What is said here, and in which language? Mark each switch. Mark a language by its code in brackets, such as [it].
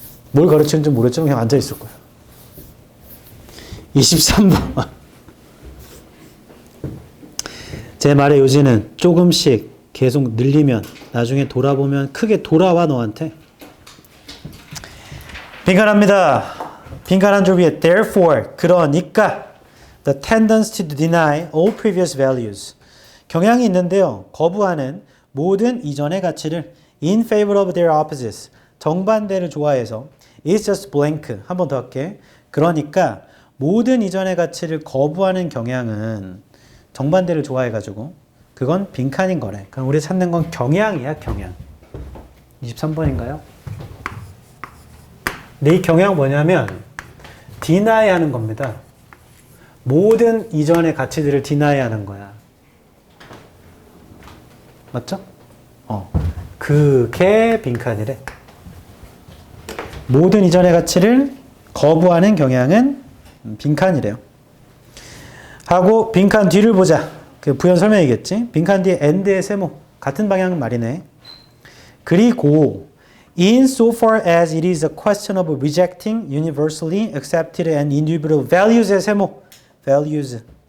[ko] 뭘 가르치는지 모르겠지만 그냥 앉아있을 거야. 23번. 제 말의 요지는 조금씩 계속 늘리면 나중에 돌아보면 크게 돌아와 너한테. 빈칸합니다. 빈칸 한 줄 위에 [en] therefore [ko] 그러니까 [en] the tendency to deny all previous values [ko] 경향이 있는데요. 거부하는 모든 이전의 가치를 [en] in favor of their opposites [ko] 정반대를 좋아해서 [en] is just blank [ko] 한 번 더 할게. 그러니까 모든 이전의 가치를 거부하는 경향은 정반대를 좋아해가지고 그건 빈칸인 거래. 그럼 우리 찾는 건 경향이야, 경향. 23번인가요? 근데 이 경향 뭐냐면 deny 하는 겁니다. 모든 이전의 가치들을 deny 하는 거야. 맞죠? 그게 빈칸이래. 모든 이전의 가치를 거부하는 경향은 빈칸이래요. 하고 빈칸 뒤를 보자. 그 부연 설명이겠지. 빈칸 뒤에 and의 세모 같은 방향 말이네. [en] 그리고 in so far as it is a question of rejecting universally accepted and indubitable values의 세모 values.